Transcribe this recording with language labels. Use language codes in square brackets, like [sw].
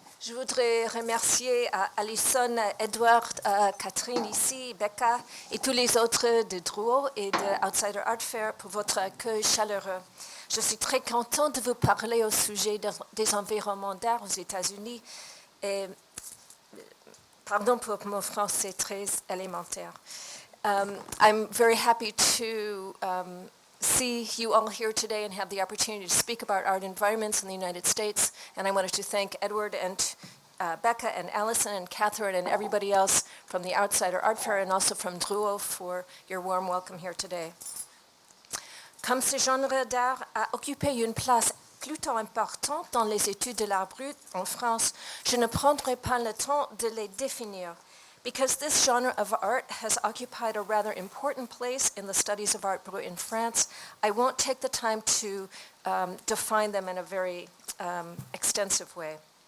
[fr] Je voudrais remercier Alison, Edward, Catherine ici, Becca et tous les autres de Drouot et de Outsider Art Fair pour votre accueil chaleureux. Je suis très contente de vous parler au sujet des environnements d'art aux États-Unis. Et, pardon pour mon français très élémentaire. [en] I'm very happy to see you all here today and have the opportunity to speak about art environments in the United States. And I wanted to thank Edward and Becca and Allison and Catherine and everybody else from the Outsider Art Fair and also from Drouot for your warm welcome here today. [fr] Comme ce genre d'art a occupé une place plutôt importante dans les études de l'art brut en France, je ne prendrai pas le temps de les définir. [en] Because this genre of art has occupied a rather important place in the studies of art brut in France, I won't take the time to define them in a very extensive way.